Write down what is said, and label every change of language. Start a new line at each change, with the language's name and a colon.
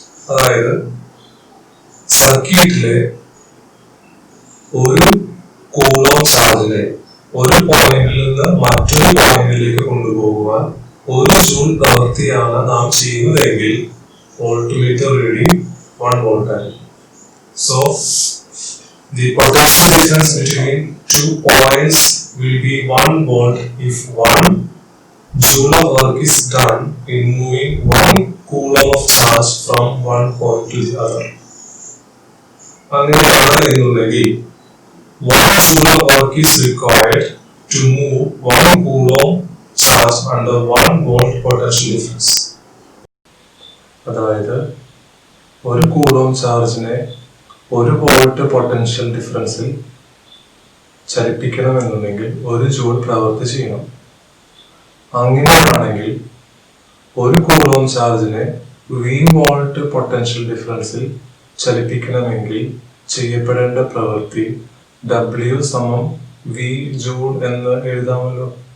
Malayalam: അതായത് സർക്യൂട്ടിലെ ഒരു കൂളോം ചാർജിനെ ഒരു പോയിന്റിൽ നിന്ന് മറ്റൊരു പോയിന്റിലേക്ക് കൊണ്ടുപോകുവാൻ 1 ജൂൾ പ്രവൃത്തിയാണ് നാം ചെയ്യുന്നതെങ്കിൽ വോൾട്ട് മീറ്റർ റീഡിംഗ് 1 വോൾട്ട് ആയിരിക്കും.
English: So the potential difference between 2 points will be 1 volt if 1 joule of work is done in moving 1 coulomb of charge from one point to the other.
Malayalam: അങ്ങനെയാണ് എന്നുണ്ടെങ്കിൽ
English: 1 joule of work is required to move 1 coulomb charge under 1 volt potential difference.
Malayalam: അതായത് ഒരു coulomb ചാർജിനെ 1 volt potential ഡിഫറൻസിൽ ചലിപ്പിക്കണമെന്നുണ്ടെങ്കിൽ 1 joule പ്രവൃത്തി ചെയ്യണം. അങ്ങനെയാണെങ്കിൽ 1 coulomb ചാർജിനെ V volt potential ഡിഫറൻസിൽ ചലിപ്പിക്കണമെങ്കിൽ ചെയ്യപ്പെടേണ്ട പ്രവൃത്തി W സമം V ജൂൾ എന്ന് എഴുതാമല്ലോ.